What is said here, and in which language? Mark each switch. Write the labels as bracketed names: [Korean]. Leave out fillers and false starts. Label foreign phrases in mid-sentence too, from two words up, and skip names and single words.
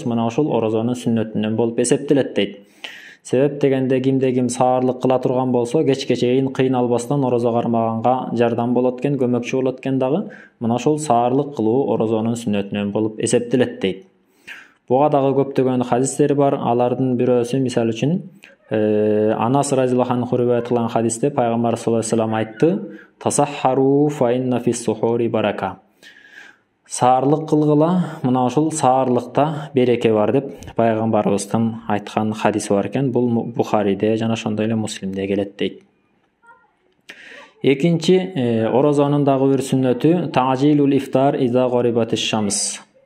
[Kyrgyz] Мына ошол орозонун сүннөтүнөн болуп эсептелет дейт. Себеп дегенде кимде ким саарлык кыла турган болсо, кечке чейин кыйналбастан орозо кармаганга жардам болот экен, көмөкчү болот экен дагы. Мына ошол саарлык кылуу орозонун сүннөтүнөн болуп эсептелет дейт. Буга дагы көптөгөн хадистер бар. Алардын бирөөсү мисалы үчүн Анас [Arabic] رضي الله عنه [Kyrgyz] риваят кылган хадисте пайгамбар [Arabic] صلى الله عليه وسلم [Kyrgyz] айтты: [Arabic] "تسحروا فإن في السحور بركة". [Kyrgyz] Саарлык кылгыла, мына ошол саарлыкта береке бар деп пайгамбарыбыздын айткан хадиси бар экен. Бул Бухариде жана ошондой эле Муслимде келет дейт. Экинчи орозонун дагы бир сүннөтү [Arabic] تعجيل الإفطار إذا غربت الشمس.